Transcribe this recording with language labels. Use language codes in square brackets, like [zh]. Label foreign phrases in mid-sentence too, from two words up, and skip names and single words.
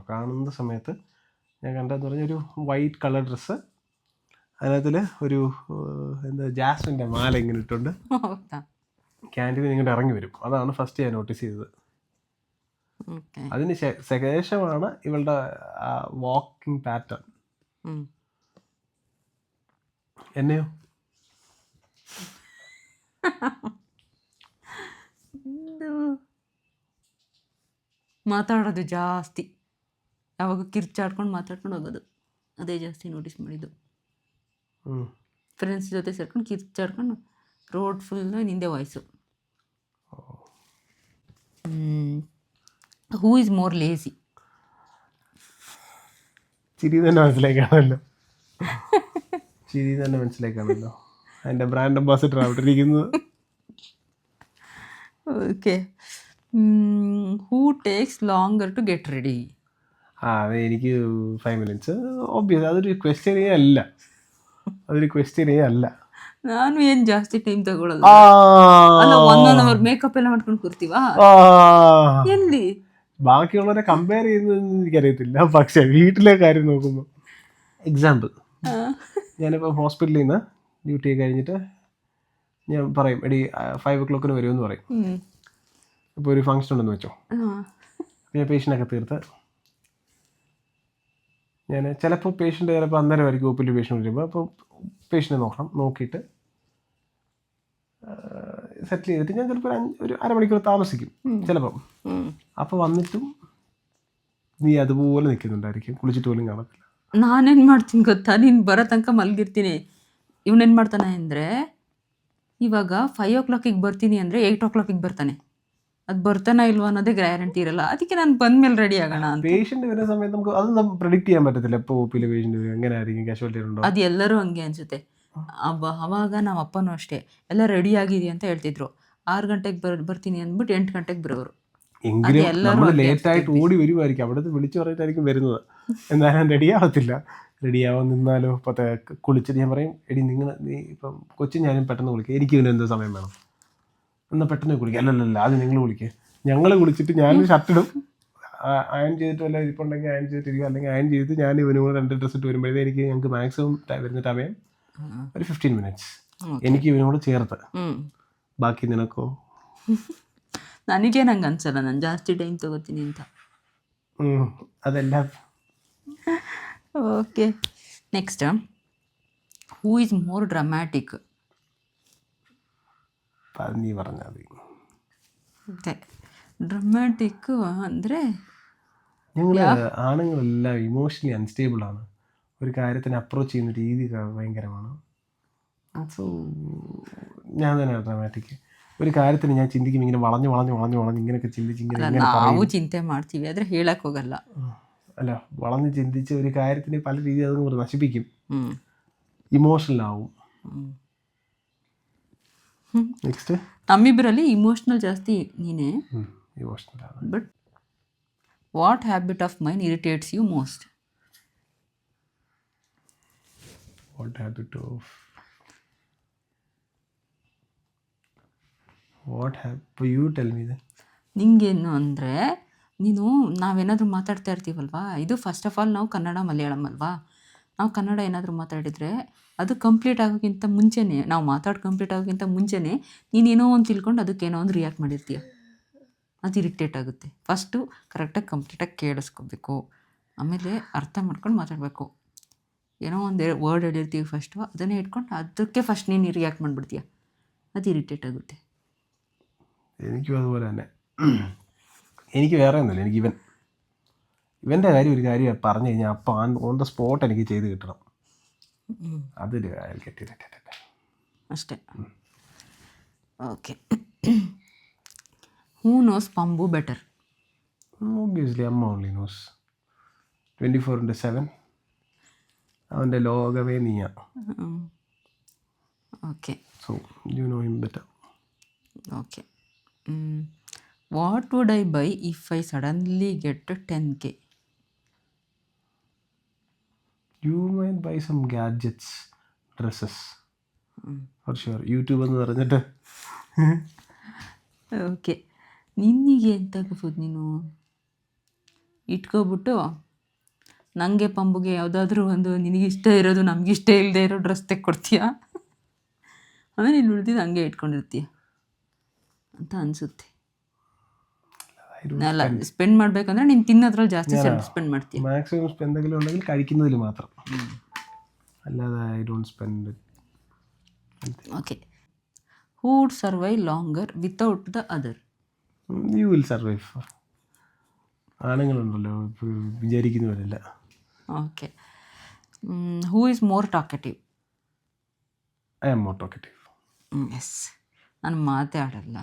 [ml] കാണുന്ന സമയത്ത് ഞാൻ കണ്ടതെന്ന് പറഞ്ഞാൽ ഒരു [en] white colour dress, [ml] അതിനകത്തിൽ ഒരു ജാസ്മിൻ്റെ മാല ഇങ്ങനെ ഇട്ടുണ്ട്, ക്യാൻറ്റീനിൽ ഇങ്ങോട്ട് ഇറങ്ങി വരും. അതാണ് ഫസ്റ്റ് ഞാൻ നോട്ടീസ് ചെയ്തത്. അതിന് ശേഷമാണ് ഇവളുടെ [en] walking pattern. [ml] എന്നെയോ [kn] ಮಾತಾಡೋದು ಜಾಸ್ತಿ, ಯಾವಾಗ ಕಿರ್ಚಾಡ್ಕೊಂಡು ಮಾತಾಡ್ಕೊಂಡು ಹೋಗೋದು, ಅದೇ ಜಾಸ್ತಿ ನೋಟಿಸ್ ಮಾಡಿದ್ದು. ಫ್ರೆಂಡ್ಸ್ ಜೊತೆ ಸೇರ್ಕೊಂಡು ಕಿರ್ಚಾಡ್ಕೊಂಡು [en] road full [kn] ನಿಂದೆ ವಾಯ್ಸು. [en] Who is more lazy? [ml] ചിരി തന്നെ മനസ്സിലാക്കാണല്ലോ, ചിരി തന്നെ മനസ്സിലാക്കാണല്ലോ. അതിൻ്റെ [en] brand ambassador [ml] അവിടെ ഇരിക്കുന്നത്. [en] Okay. Who takes longer to get ready? [ml] അത് എനിക്ക് 5 minutes. ഓബ്വിയസ് അതൊരു ക്വസ്റ്റ്യനേ അല്ല, [kn] ನಾನು ಏನು ಜಾಸ್ತಿ ಟೈಮ್ ತಗೊಳ್ಳೋದು ಅಲ್ಲ. 1 hour ಮೇಕಪ್ ಎಲ್ಲ ಮಾಡ್ಕೊಂಡು ಕೂರ್ತೀವಾ ಎಲ್ಲಿ? [ml] ബാക്കിയുള്ളവരെ കമ്പയർ ചെയ്യുന്നതെന്ന് എനിക്കറിയത്തില്ല, പക്ഷേ വീട്ടിലെ കാര്യം നോക്കുമ്പോൾ എക്സാമ്പിൾ, ഞാനിപ്പോൾ ഹോസ്പിറ്റലിൽ നിന്ന് ഡ്യൂട്ടി കഴിഞ്ഞിട്ട് ഞാൻ പറയും എടി 5 o'clock വരുമെന്ന് പറയും. ഇപ്പോൾ ഒരു ഫംഗ്ഷൻ ഉണ്ടെന്ന് വെച്ചോ, ഞാൻ പേഷ്യൻ്റൊക്കെ തീർത്ത് ഞാൻ ചിലപ്പോൾ പേഷ്യൻ്റ് ചിലപ്പോൾ അന്നേരമായിരിക്കും ഒപ്പിൽ പേഷ്യൻ്റ് വരുമ്പോൾ, അപ്പോൾ പേഷ്യൻ്റ് നോക്കിയിട്ട് സെറ്റിൽ ചെയ്തിട്ട് ഞാൻ ചിലപ്പോൾ ഒരു അരമണിക്കൂർ താമസിക്കും ചിലപ്പം. അപ്പോൾ വന്നിട്ടും നീ അതുപോലെ നിൽക്കുന്നുണ്ടായിരിക്കും, കുളിച്ചിട്ട് പോലും കാണത്തില്ല. [kn] ನಾನೇನು ಮಾಡ್ತೀನಿ ಗೊತ್ತಾ, ನೀನು ಬರೋ ತನಕ ಮಲಗಿರ್ತೀನಿ. ಇವನೇನು ಮಾಡ್ತಾನೆ ಅಂದರೆ, ಇವಾಗ 5 o'clock ಬರ್ತೀನಿ ಅಂದರೆ 8 o'clock ಬರ್ತಾನೆ. ಅದು ಬರ್ತಾನೆ ಇಲ್ವ ಅನ್ನೋದೇ ಗ್ಯಾರಂಟಿ ಇರಲ್ಲ. ಅದಕ್ಕೆ ನಾನು ಬಂದ್ಮೇಲೆ ರೆಡಿ ಆಗೋಣ ಅಂತ. [ml] പേഷ്യൻ്റ് വരുന്ന സമയത്ത് നമുക്ക് അതൊന്നും പ്രെഡിക്റ്റ് ചെയ്യാൻ പറ്റത്തില്ല. ഇപ്പോൾ ഒപ്പിയിൽ പേഷ്യൻ്റ് വരും, എങ്ങനെ ആയിരിക്കും, കാഷ്വാലിറ്റി ഉണ്ടോ, [kn] ಅದು ಎಲ್ಲರೂ ಹಂಗೆ ಅನಿಸುತ್ತೆ. ಅವಾಗ ನಮ್ಮ ಅಪ್ಪನೂ ಅಷ್ಟೇ, ಎಲ್ಲ ರೆಡಿ ಆಗಿದೆಯಾ ಅಂತ ಹೇಳ್ತಿದ್ರು. 6 ಗಂಟೆಗೆ ಬರ್ತೀನಿ ಅಂದ್ಬಿಟ್ಟು 8 ಗಂಟೆಗೆ ಬರೋರು. [ml] എങ്കിലും നമ്മൾ ലേറ്റായിട്ട് ഓടി വരുമായിരിക്കും, അവിടുത്തെ വിളിച്ചു പറഞ്ഞിട്ടായിരിക്കും വരുന്നത്. എന്നാലും റെഡിയാവത്തില്ല. റെഡിയാവാൻ നിന്നാലോ കുളിച്ചിട്ട് ഞാൻ പറയും എടി നീ ഇപ്പം കൊച്ചിൻ ഞാനും പെട്ടെന്ന് കുളിക്കുക, എനിക്ക് ഇതിന് എന്തോ സമയം വേണം, എന്നാൽ പെട്ടെന്ന് കുളിക്കുക. അല്ലല്ല അത് നിങ്ങൾ കുളിക്കുക. ഞങ്ങൾ കുളിച്ചിട്ട് ഞാൻ ഷർട്ടിടും, അയൺ ചെയ്തിട്ട് വല്ല ഇരിപ്പുണ്ടെങ്കിൽ അയൺ ചെയ്തിട്ടിരിക്കും, അല്ലെങ്കിൽ അയൺ ചെയ്തിട്ട് ഞാൻ ഇവനും കൂടെ 2 ഡ്രസ്സ് ഇട്ട് വരുമ്പോഴേ എനിക്ക് ഞങ്ങൾക്ക് മാക്സിമം വരുന്ന സമയം ഒരു 15 minutes എനിക്ക് ഇവനോട് ചേർത്ത്. ബാക്കി നിനക്കോ? [kn] ನನಗೇನು ಹಂಗೆ ಅನ್ಸಲ್ಲ, ನಾನು ಜಾಸ್ತಿ ಟೈಮ್ ತೊಗೋತೀನಿ ಅಂತ. [ml] അതെല്ലാം [en] Okay. Next, who is more dramatic? [ml] നീ പറഞ്ഞാൽ മതി. [kn] ಡ್ರಾಮ್ಯಾಟಿಕ್ ಅಂದರೆ [ml] ഞങ്ങൾ ആണുങ്ങളെല്ലാം [en] emotionally unstable [ml] ആണ്. ഒരു കാര്യത്തിന് അപ്രോച്ച് ചെയ്യുന്ന രീതി ഭയങ്കരമാണ്. സോ ഞാൻ തന്നെയാണ് ഡ്രാമാറ്റിക്. ഒരു കാര്യത്തിന് ഞാൻ ചിന്തിക്കും ഇങ്ങനെ വളഞ്ഞ് ഇങ്ങനെയൊക്കെ ചിന്തിച്ച് [kn] ನಾವು ಚಿಂತೆ ಮಾಡ್ತೀವಿ, ಆದರೆ ಹೇಳಕ್ ಹೋಗಲ್ಲ. [ml] അല്ല, വളഞ്ഞ് ചിന്തിച്ച് ഒരു കാര്യത്തിന് പല രീതിയിൽ അത് നശിപ്പിക്കും, ഇമോഷണൽ ആവും. [kn] ನೆಕ್ಸ್ಟ್, ನಮ್ಮಿಬ್ಬರಲ್ಲಿ ಇಮೋಷ್ನಲ್ ಜಾಸ್ತಿ ನೀನೇ. ಇಮೋಷನಲ್. [en] But what habit of mine irritates you most? What habit of you tell me. [kn] ನಿಂಗೇನು ಅಂದರೆ, ನೀನು ನಾವೇನಾದರೂ ಮಾತಾಡ್ತಾ ಇರ್ತೀವಲ್ವಾ, ಇದು [en] first of all [kn] ನಾವು ಕನ್ನಡ ಮಲಯಾಳಂ ಅಲ್ವಾ, ನಾವು ಕನ್ನಡ ಏನಾದರೂ ಮಾತಾಡಿದರೆ ಅದು ಕಂಪ್ಲೀಟ್ ಆಗೋಕ್ಕಿಂತ ಮುಂಚೆನೇ, ನಾವು ಕಂಪ್ಲೀಟ್ ಆಗೋಕ್ಕಿಂತ ಮುಂಚೆನೇ ನೀನೇನೋ ಒಂದು ತಿಳ್ಕೊಂಡು ಅದಕ್ಕೇನೋ ಒಂದು ರಿಯಾಕ್ಟ್ ಮಾಡಿರ್ತೀಯ. ಅದು ಇರಿಟೇಟ್ ಆಗುತ್ತೆ. ಫಸ್ಟು ಕರೆಕ್ಟಾಗಿ ಕಂಪ್ಲೀಟಾಗಿ ಕೇಳಿಸ್ಕೋಬೇಕು, ಆಮೇಲೆ ಅರ್ಥ ಮಾಡ್ಕೊಂಡು ಮಾತಾಡಬೇಕು. ಏನೋ ಒಂದು ವರ್ಡ್ ಹೇಳಿರ್ತೀವಿ ಫಸ್ಟು, ಅದನ್ನೇ ಇಟ್ಕೊಂಡು ಅದಕ್ಕೆ ಫಸ್ಟ್ ನೀನು ರಿಯಾಕ್ಟ್ ಮಾಡಿಬಿಡ್ತೀಯ, ಅದು ഇറിറ്റേറ്റ് ആಗುತ್ತೆ. [ml] എനിക്കും അതുപോലെ തന്നെ. എനിക്ക് വേറെ ഒന്നുമില്ല, എനിക്ക് ഇവൻ്റെ കാര്യം ഒരു കാര്യം പറഞ്ഞു കഴിഞ്ഞാൽ അപ്പം [en] on the spot [ml] എനിക്ക് ചെയ്ത് കിട്ടണം. അതൊരു കെട്ടിയിട്ടെ ಅಷ್ಟೇ. ಓಕೆ. [en] Who knows ಪಂಬು better? [ml] ഒബ്വിയസ്ലി അമ്മ [en] only knows. [ml] 24/7 അവൻ്റെ ലോകമേ നീയാ. ഓക്കെ. [en] So you know him better. Okay. What would I buy if I suddenly get 10K? You might buy some gadgets, dresses, for sure. [ml] യൂട്യൂബ് എന്ന് പറഞ്ഞിട്ട്. [kn] ಓಕೆ. ನಿನ್ನಿಗೆ ಎಂತ ತಗೋಬೋದು ನೀನು? ಇಟ್ಕೊಬಿಟ್ಟು ನನಗೆ ಪಂಬುಗೆ ಯಾವುದಾದ್ರೂ ಒಂದು ನಿನಗಿಷ್ಟ ಇರೋದು ನಮಗಿಷ್ಟ ಇಲ್ಲದೆ ಇರೋ ಡ್ರೆಸ್ ತೆಕ್ಕೊಡ್ತೀಯ, ಆಮೇಲೆ ನೀನು ಉಳಿದಿದ್ದು ಹಂಗೆ ಇಟ್ಕೊಂಡಿರ್ತೀಯ ಅಂತ ಅನಿಸುತ್ತೆ. ಅಲ್ಲ, ಸ್ಪೆಂಡ್ ಮಾಡಬೇಕಂದ್ರೆ ನೀನು ತಿನ್ನೋದ್ರಲ್ಲಿ ಜಾಸ್ತಿ ಸ್ಪೆಂಡ್ ಮಾಡ್ತೀಯ. [ml] മാക്സിമം എന്തെങ്കിലും ഉണ്ടെങ്കിൽ കഴിക്കുന്നതിൽ മാത്രം, അല്ലാതെ [en] I don't spend. Okay. Who would survive longer without the other? You will survive. [ml] ആണുങ്ങളുണ്ടല്ലോ വിചാരിക്കുന്നവരല്ല. [en] Okay. Who is more talkative? I am more talkative. [ml] യെസ്. [kn] ನಾನು ಮಾತೇ ಆಡಲ್ಲ.